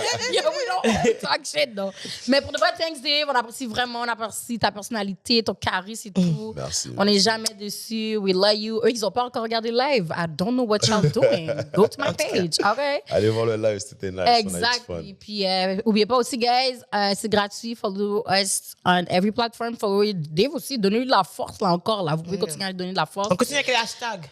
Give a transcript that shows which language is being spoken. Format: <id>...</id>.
<en>Yeah, we don't talk shit, non.</en> <fr>Mais pour de vrai,</fr> <en>thanks,</en> <fr>Dave. On apprécie vraiment, on apprécie ta personnalité, ton charisme et tout. Merci. On n'est jamais déçus.</fr> <en>We love you.</en> <fr>Eux, ils n'ont pas encore regardé live.</fr> <en>I don't know what y'all doing. Go to my page, OK?</en> <fr>Allez voir le live, c'était nice. On a eu du Exact. fun. Et puis, n'oubliez pas aussi, guys, c'est gratuit.</fr> <en>Follow us on every platform. Follow Dave aussi.</en> <fr>Donnez-lui de la force, là, encore. Là. Vous pouvez continuer à lui donner de la force. On continue avec les hashtags.</fr>